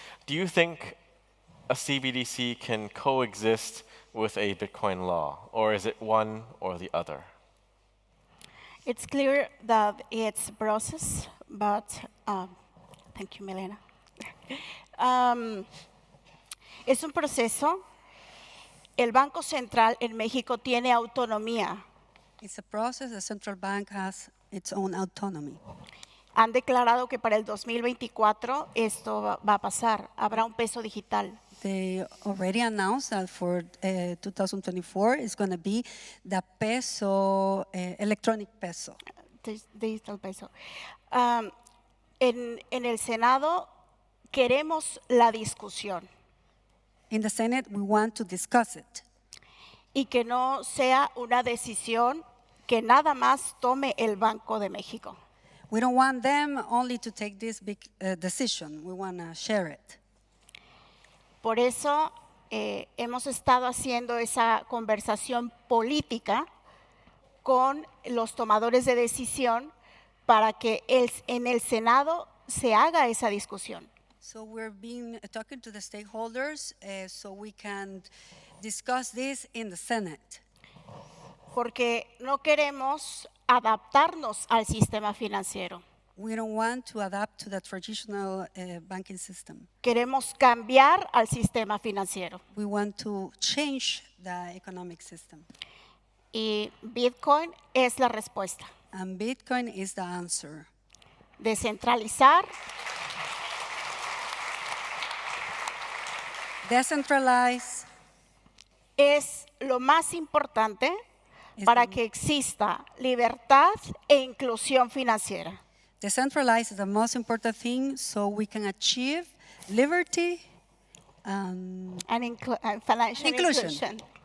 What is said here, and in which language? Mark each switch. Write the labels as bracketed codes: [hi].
[en] Do you think a CBDC can coexist with a Bitcoin law, or is it one or the other? It's clear that it's a process, but thank you, Milena. [es] Es un proceso. El Banco Central en México tiene autonomía. [en] It's a process. The central bank has its own autonomy. [es] Han declarado que para el 2024 esto va a pasar. Habrá un peso digital. [en] They already announced that for 2024 it's going to be the peso, electronic peso. Digital peso. [es] En el Senado queremos la discusión. [en] In the Senate, we want to discuss it. [es] Y que no sea una decisión que nada más tome el Banco de México. [en] We don't want them only to take this big decision. We want to share it. [es] Por eso hemos estado haciendo esa conversación política con los tomadores de decisión para que en el Senado se haga esa discusión. [en] So we're talking to the stakeholders so we can discuss this in the Senate. [es] Porque no queremos adaptarnos al sistema financiero. [en] We don't want to adapt to the traditional banking system. [es] Queremos cambiar al sistema financiero. [en] We want to change the economic system. [es] Y Bitcoin es la respuesta. [en] And Bitcoin is the answer. [es] Descentralizar, [en] Decentralize [es] es lo más importante para que exista libertad e inclusión financiera. [en] Decentralize is the most important thing so we can achieve liberty And financial Inclusion. inclusion.